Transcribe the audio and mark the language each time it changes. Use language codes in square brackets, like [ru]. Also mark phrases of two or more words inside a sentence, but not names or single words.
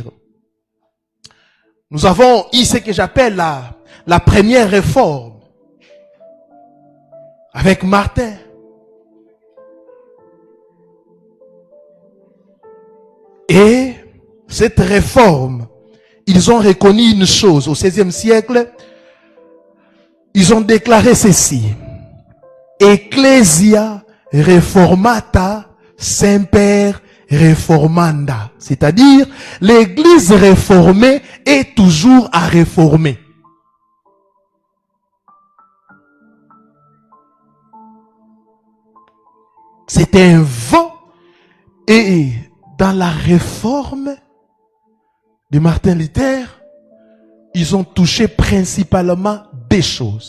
[fr] Nous avons eu ce que j'appelle la première réforme avec Martin. Et cette réforme, ils ont reconnu une chose. Au XVIe siècle, ils ont déclaré ceci. [la] Ecclesia reformata semper reformanda. [fr] C'est-à-dire, l'église réformée est toujours à réformer. C'était un vent. Et dans la réforme de Martin Luther, ils ont touché principalement des choses.